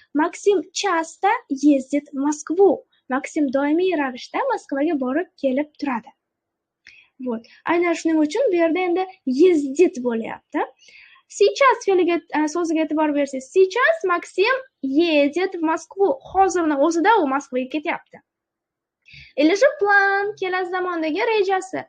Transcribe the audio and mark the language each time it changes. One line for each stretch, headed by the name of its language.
Russian: Maksim часто ездит в Москву.
Uzbek: Maksim doimiy ravishda Moskvaga borib kelib turadi.
Russian: Вот.
Uzbek: Aynan shuning uchun bu yerda endi ездит bo'lyapti. Сейчас fe'liga so'ziga e'tibor bersangiz,
Russian: сейчас Maksim едет в Москву.
Uzbek: Hozirning o'zida u Moskvaga ketyapti. Или же plan, kelasi zamondagi rejasi.